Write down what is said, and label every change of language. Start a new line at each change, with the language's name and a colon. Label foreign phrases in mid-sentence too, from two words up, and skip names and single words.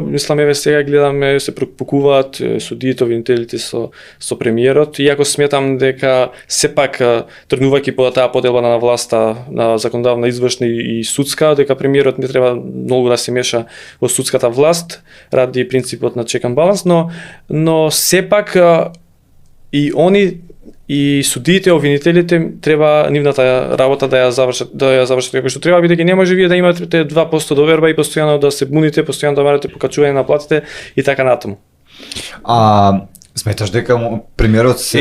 Macedonian: Мислам, еве сега гледаме, се препукуваат судиите, обвинителите со премиерот, иако сметам дека сепак тргнувајќи по таа поделба на власта, на законодавна, извршна и судска, дека премиерот не треба многу да се меша во судската власт ради принципот на
English: check and balance,
Macedonian: но сепак и они и судиите, обвинителите треба нивната работа да ја завршат како што треба, бидејќи не може вие да имате 2% доверба и постојано да се буните, постојано да барате покачување на платите и така натаму. Сметаш дека премиерот се